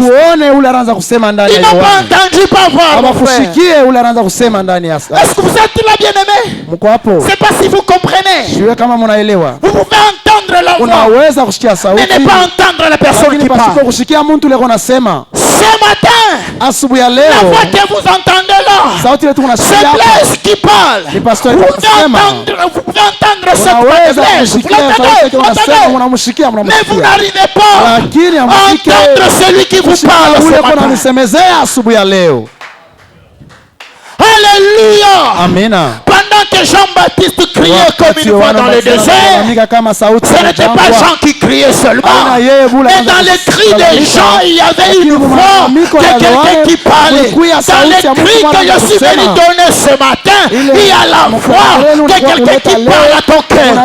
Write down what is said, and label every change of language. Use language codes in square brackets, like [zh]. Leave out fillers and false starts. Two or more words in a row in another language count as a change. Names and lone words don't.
[fr] Ils n'ont pas entendu pas voir mon frère. Est-ce que vous êtes là bien aimé? C'est pas si vous comprenez. Vous pouvez entendre la voix, mais ne pas entendre la personne qui parle. Ce matin, [sw] asubuhi ya [fr] La [sw] leo [fr] voix que vous entendez là, [sw] sauti ile tuko [fr] c'est [sw] nasikia hapa [fr] Blaise qui parle. [sw] ni pastor [fr] Vous [sw] anasema. [fr] pouvez entendre cette voix de [sw] Unaweza [fr] Blaise. Vous [sw] kusikia sauti [fr] l'entendez, [sw] ile unasema, [fr] entendez. [sw] mnamshikia [fr] Mais vous [sw] mnamsikia, [fr] n'arrivez pas [sw] lakini [fr] à [sw] hamfike [fr] entendre celui qui vous parle [sw] ule [fr] ce [sw] kwa [fr] matin. [sw] ananisemezea asubuhi ya leo. [fr] Alléluia. [sw] Amina. [fr] Pendant que Jean-Baptiste criait comme une voix dans le désert, ce n'était pas Jean qui criait seulement. Mais dans les cris des gens, il y avait une voix de quelqu'un qui parlait. Dans les cris que je suis venu donner ce matin, il y a la voix de quelqu'un qui parle à ton cœur.